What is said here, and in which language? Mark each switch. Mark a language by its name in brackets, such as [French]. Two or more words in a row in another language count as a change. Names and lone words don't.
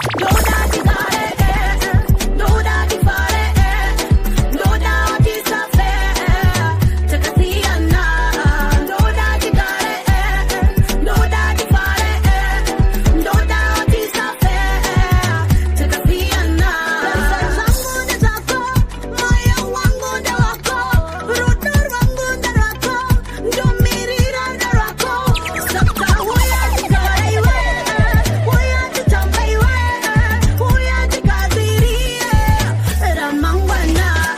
[English] Know that you got it, eh, eh. Know that you got it, eh. Know that it's not fair, eh. Take a seat and now. Know that you got it, eh, eh. Know that you got it, eh. Know that it's not fair, eh. Take a seat and now. [Shona] Wangu nde wako, moyo wangu nde wako, rudo rwangu nde rwako. Ndomirira ndarako, saka uya tikare iwe, uya titambe iwe, uya tikazirie ramangwana.